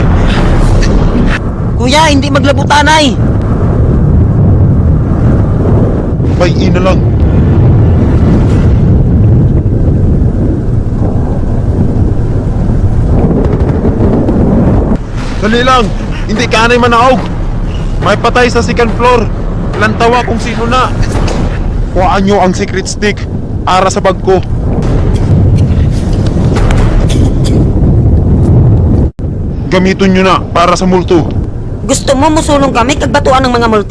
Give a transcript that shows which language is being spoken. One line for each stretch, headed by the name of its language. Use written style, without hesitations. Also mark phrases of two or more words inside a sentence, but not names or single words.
Hiligaynon: Kuya, hindi maglabutanay! Bay na lang. Dali lang! Hindi ka anay manaog! May patay sa
English: second floor!
Hiligaynon: Lantawa kung sino na! Kuhaan nyo ang secret stick! Ara sa bag ko! Gamiton nyo na para sa multo! Gusto mo musulong kami kag batuan ng mga multo?